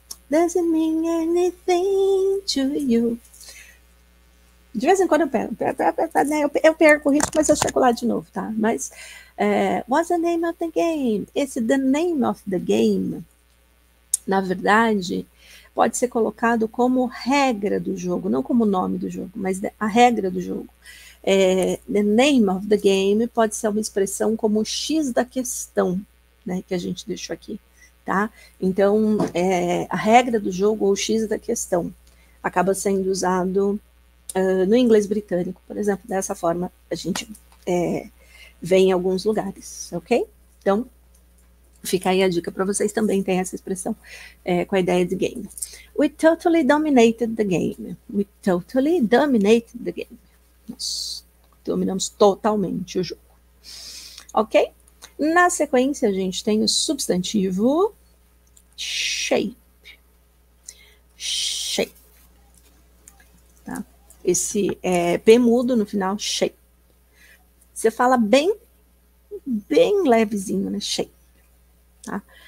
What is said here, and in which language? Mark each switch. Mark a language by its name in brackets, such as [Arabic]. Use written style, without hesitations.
[English] Does it mean anything to you? [Portuguese] De vez em quando eu perco o ritmo, mas eu chego lá de novo, tá? Mas [English] what's the name of the game? [Portuguese] Esse [English] the name of the game, [Portuguese] na verdade, pode ser colocado como regra do jogo, não como nome do jogo, mas a regra do jogo. [English] The name of the game [Portuguese] pode ser uma expressão como o X da questão, né, que a gente deixou aqui, tá? Então, a regra do jogo ou o X da questão acaba sendo usado no inglês britânico, por exemplo, dessa forma a gente vê em alguns lugares, ok? Então, fica aí a dica para vocês também terem essa expressão com a ideia de game. [English] We totally dominated the game. We totally dominated the game. [Portuguese] Nós dominamos totalmente o jogo. Ok? Na sequência, a gente tem o substantivo shape. Shape. Tá? Esse P mudo no final, shape. Você fala bem levezinho, né? Shape. Tá?